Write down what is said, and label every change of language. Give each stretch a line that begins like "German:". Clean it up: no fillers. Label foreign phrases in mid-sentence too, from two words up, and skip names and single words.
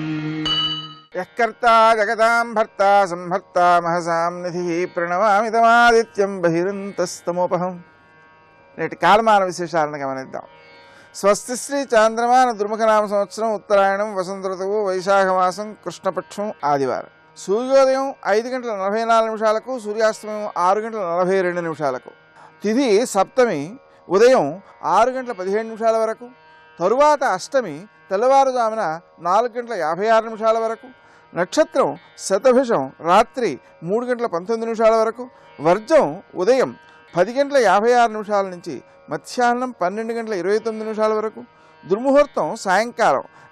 Sanskrit: यःकर्ता जगतां भर्ता संहर्ता महसां निधिः प्रणमामि तमादित्यं बहिरन्तस्तमोपहं।
Telugu: నేటి కాలమాన విశేషాలను గమనిద్దాం. స్వస్తి శ్రీ చాంద్రమాన దుర్ముఖనామ సంవత్సరం ఉత్తరాయణం వసంత ఋతువు వైశాఖమాసం కృష్ణపక్షం ఆదివారం. సూర్యోదయం 5:44 సూర్యాస్తమయం 6:42. తిథి సప్తమి ఉదయం 6:17 వరకు, తరువాత అష్టమి తెల్లవారుజామున 4:56 వరకు, నక్షత్రం శతభిషం రాత్రి 3:19 వరకు, వర్జం ఉదయం 10:56 నుంచి మధ్యాహ్నం 12:29 వరకు, దుర్ముహూర్తం సాయంకాలం